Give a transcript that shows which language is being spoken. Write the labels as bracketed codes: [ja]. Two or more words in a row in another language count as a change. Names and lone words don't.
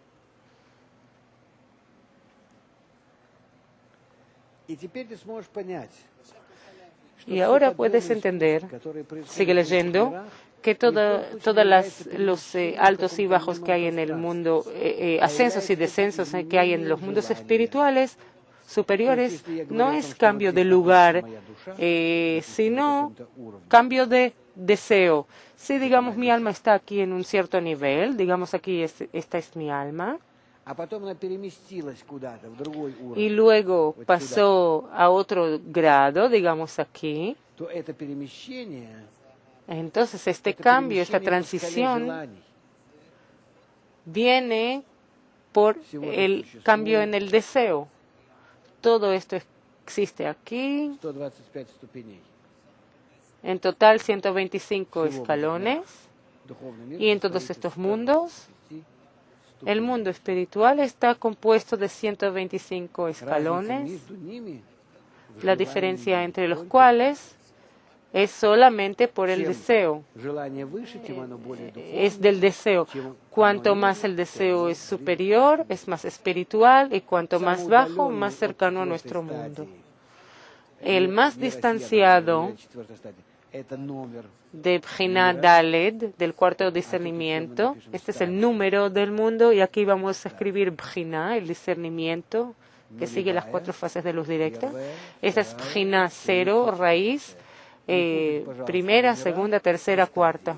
[es] Y ahora puedes entender, sigue leyendo, que todos los altos y bajos que hay en el mundo, ascensos y descensos que hay en los mundos espirituales superiores, no es cambio de lugar, sino cambio de deseo. Si, digamos, mi alma está aquí en un cierto nivel, digamos aquí esta es mi alma, [ru] А потом она переместилась куда-то, в другой [es] y [ru] уровень, [es] luego pasó a otro grado, digamos aquí, [ru] то это перемещение, [es] entonces este [ru] это [es] cambio, esta [ru] перемещение по шкале [es] transición [ru] желаний. [es] viene por el cambio en el deseo. Todo esto existe aquí. [ru] 125 ступеней. [es] En total 125 [ru] Всего [es] escalones. [ru] Духовный мир [es] Y en [ru] состоит [es] todos [ru] из [es] estos 125 mundos, el mundo espiritual está compuesto de 125 [ru] Разница [es] escalones, [ru] между ними в [es] la [ru] желании [es] diferencia entre los [ru] только [es] cuales es solamente por el [ru] чем [es] deseo. [ru] желание выше, тем оно более [es] Es [ru] духовное, [es] del deseo. [ru] чем [es] Cuanto [ru] оно [es] más [ru] ниже, [es] el [ru] тем [es] deseo [ru] оно [es] es [ru] ближе. [es] superior, es más espiritual, y cuanto más bajo, [ru] Самый [es] más [ru] удаленный [es] cercano a [ru] от [es] nuestro [ru] четвертой [es] mundo. [ru] стадии, [es] El más [ru] мир России, [es] distanciado [ru] например, четвертой стадии, это номер. [es] de Bjina Daled, del cuarto discernimiento. Este es el número del mundo y aquí vamos a escribir Bjina, el discernimiento, que sigue las 4 fases de luz directa. Esta es Bjina 0, raíz, primera, segunda, tercera, cuarta.